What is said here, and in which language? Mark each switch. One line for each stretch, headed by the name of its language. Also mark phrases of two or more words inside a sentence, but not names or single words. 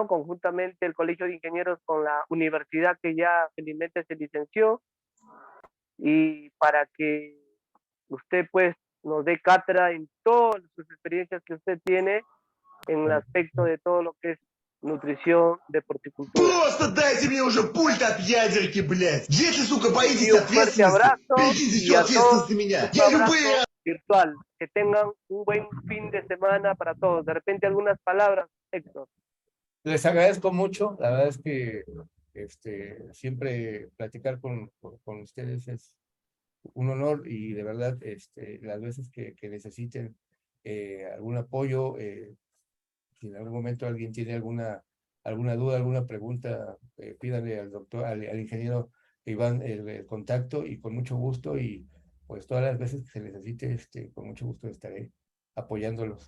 Spanish: Conjuntamente el Colegio de Ingenieros con la universidad que ya felizmente se licenció, y para que usted pues nos dé cátedra en todas sus experiencias que usted tiene en el aspecto de todo lo que es nutrición de porcicultura.
Russian: Просто дайте мне уже пульт от ядерки, блядь. Если, сука, боитесь
Spanish: Un fuerte
Russian: ответственности,
Spanish: abrazo
Russian: берите
Spanish: y
Russian: еще
Spanish: a
Russian: ответственность
Spanish: todos
Russian: на меня.
Spanish: un
Russian: Я
Spanish: abrazo
Russian: любые...
Spanish: virtual. Que tengan un buen fin de semana para todos. De repente algunas palabras, Héctor. Les agradezco mucho, la verdad es que siempre platicar con ustedes es un honor, y de verdad las veces que necesiten algún apoyo, si en algún momento alguien tiene alguna duda, alguna pregunta, pídanle al doctor, al ingeniero Iván el contacto, y con mucho gusto, y pues todas las veces que se necesite, con mucho gusto estaré apoyándolos.